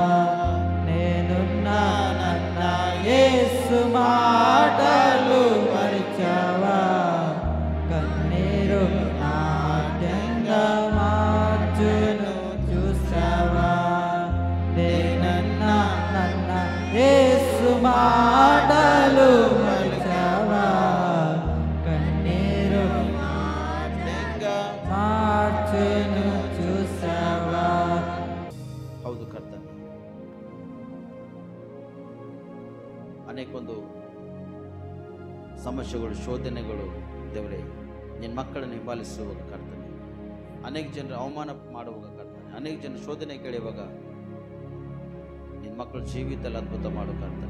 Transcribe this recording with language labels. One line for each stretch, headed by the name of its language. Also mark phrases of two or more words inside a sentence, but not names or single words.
Telugu: నేనున్నానన్న యేసు మాటలు పరిచావా కన్నీరు నాట్యంగా మార్చును చూసావా నేనున్నానన్న యేసు మాటలు పరిచావా కన్నీరు నాట్యంగా మార్చును చూసావా
Kannada: ಹೌದು ಕರ್ತನೆ. ಅನೇಕೊಂದು ಸಮಸ್ಯೆಗಳು ಶೋಧನೆಗಳು ದೇವರೇ ನಿನ್ನ ಮಕ್ಕಳನ್ನು ಹಿಂಬಾಲಿಸುವಾಗ ಕರ್ತನೆ, ಅನೇಕ ಜನರು ಅವಮಾನ ಮಾಡುವಾಗ ಕರ್ತನೆ, ಅನೇಕ ಜನರು ಶೋಧನೆ ಕೇಳುವಾಗ ನಿನ್ನ ಮಕ್ಕಳು ಜೀವಿತದಲ್ಲಿ ಅದ್ಭುತ ಮಾಡು ಕರ್ತನೆ.